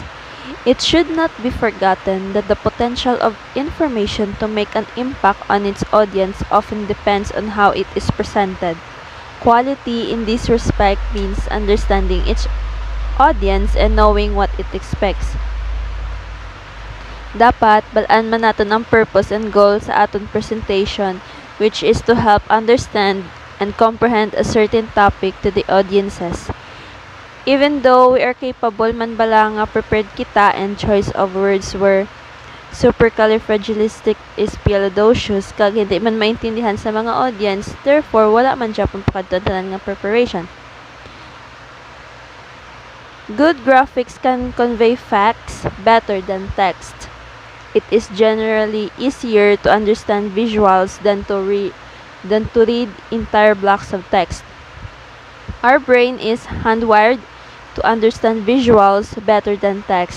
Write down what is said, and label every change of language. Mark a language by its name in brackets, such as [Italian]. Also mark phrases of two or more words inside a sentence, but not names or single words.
[English] It should not be forgotten that the potential of information to make an impact on its audience often depends on how it is presented. Quality in this respect means understanding each audience and knowing what it expects. [Hiligaynon] Dapat balaan man naton ang [English] purpose and goal [Hiligaynon] sa aton [English] presentation, which is to help understand and comprehend a certain topic to the audiences. Even though we are capable [Hiligaynon] man bala nga prepared kita [English] and choice of words were supercalifragilisticexpialidocious [Hiligaynon] kag hindi man maintindihan sa mga audience, therefore wala man siya pampakadtanan nga preparation. [English] Good graphics can convey facts better than text. It is generally easier to understand visuals than to read entire blocks of text. Our brain is hardwired to understand visuals better than text.